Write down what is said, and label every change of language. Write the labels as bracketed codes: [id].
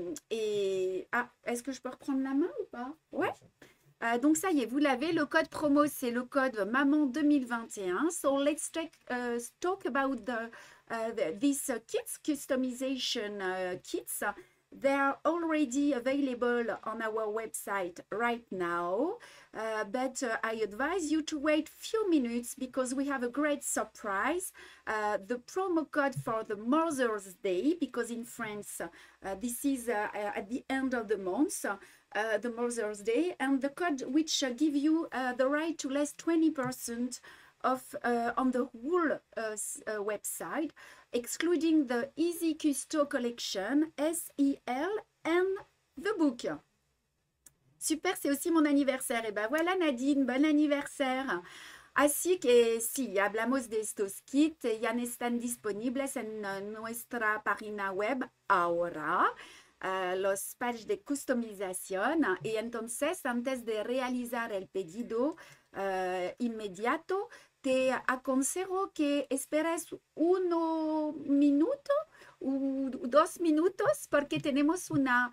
[fr] Est-ce que je peux reprendre la main ou pas? Ouais. Donc ça y est, vous l'avez. Le code promo, c'est le code Maman 2021. [en] So let's talk about these kits, customization kits. They are already available on our website right now, but I advise you to wait few minutes because we have a great surprise. The promo code for the Mother's Day, because in France this is at the end of the month, the Mother's Day, and the code which give you the right to less 20% off on the whole website, excluding the Easy Custo collection, SEL, and the book. [fr] Super, c'est aussi mon anniversaire. Et ben voilà Nadine, bon anniversaire. [es] Así que sí, hablamos de estos kits, ya están disponibles en nuestra página web ahora. Los pages de customización y entonces antes de realizar el pedido inmediato te aconsejo que esperes 1 minuto o 2 minutos porque tenemos un